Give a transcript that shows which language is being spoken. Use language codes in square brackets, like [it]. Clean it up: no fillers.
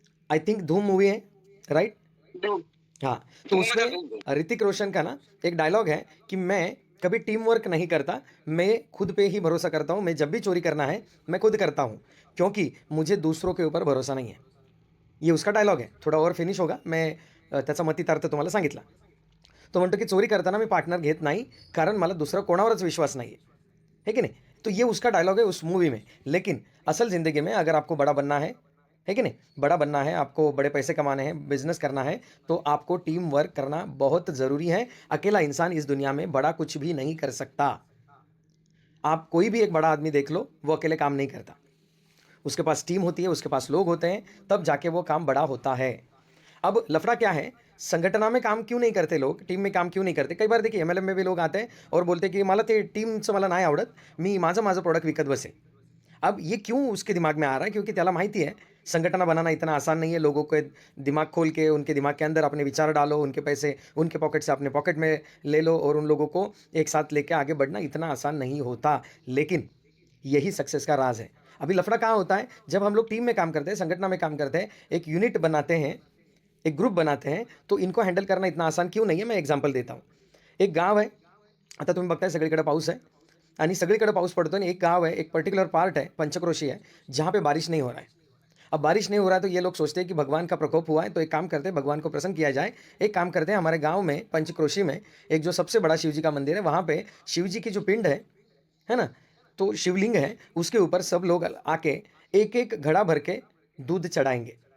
[en] I think [hi] धूम movie है, right? हाँ, तो उसमें ऋतिक रोशन का ना एक डायलॉग है कि मैं कभी टीम वर्क नहीं करता, मैं खुद पे ही भरोसा करता हूँ, मैं जब भी चोरी करना है मैं खुद करता हूँ, क्योंकि मुझे दूसरों के ऊपर भरोसा नहीं है। ये उसका डायलॉग आहे. थोडा ओव्हर फिनिश होगा. [mr] मैं त्याचा मतितार्थ तुम्हाला सांगितला. तो म्हणतो की चोरी करताना मी पार्टनर घेत नाही, कारण मला दुसरा कोणावरच विश्वास नाही [hi] है कि नहीं? तो ये उसका डायलॉग है उस मूवी में। लेकिन असल ज़िंदगी में अगर आपको बड़ा बनना है कि नहीं? बड़ा बनना है, आपको बड़े पैसे कमाने हैं, बिज़नेस करना है, तो आपको टीम वर्क करना बहुत ज़रूरी है। अकेला इंसान इस दुनिया में बड़ा कुछ भी नहीं कर सकता। आप कोई भी एक बड़ा आदमी देख लो, वो अकेले काम नहीं करता। उसके पास टीम होती है, उसके पास लोग होते हैं, तब जाके वो काम बड़ा होता है। अब लफड़ा क्या है, संघटना में काम क्यों नहीं करते लोग, टीम में काम क्यों नहीं करते? कई बार देखिए एम-एल-एम में भी लोग आते हैं और बोलते हैं की [mr] मला ते टीमचं मला नाही आवडत, मी माझं प्रोडक्ट विकत बसेन. [hi] अब ये क्यों उसके दिमाग में आ रहा है? क्योंकि [mr] त्याला माहिती [hi] है संगठन बनाना इतना आसान नहीं है, लोगों के दिमाग खोल के उनके दिमाग के अंदर अपने विचार डालो, उनके पैसे उनके पॉकेट से अपने पॉकेट में ले लो और उन लोगों को एक साथ लेके आगे बढ़ना इतना आसान नहीं होता। लेकिन यही सक्सेस का राज है। अभी लफड़ा कहाँ होता है, जब हम लोग टीम में काम करते हैं, संगठन में काम करते हैं, एक यूनिट बनाते हैं, एक ग्रुप बनाते हैं, तो इनको हँडल करना इतना आसान क्यों नहीं है? मैं एग्जांपल देता हूँ. [mr] एक गाव आहे, आता तुम्ही बघताय सगळीकडे पाऊस आहे आणि सगळीकडे पाऊस पडतो आणि [hi] एक गाव है, एक पर्टिकुलर पार्ट है, पंचक्रोशी है, जहाँ पे बारिश नहीं हो रहा है. अब बारिश नहीं हो रहा है तो ये लोग सोचते हैं कि भगवान का प्रकोप हुआ है, तो एक काम करते हैं भगवान को प्रसन्न किया जाए. एक काम करते हैं, हमारे गाँव में पंचक्रोशी में एक जो सबसे बड़ा शिव जी का मंदिर है, वहाँ पे शिव जी की जो पिंड है ना? तो शिवलिंग है, उसके ऊपर सब लोग आके एक-एक घड़ा भर के दूध चढ़ाएँगे.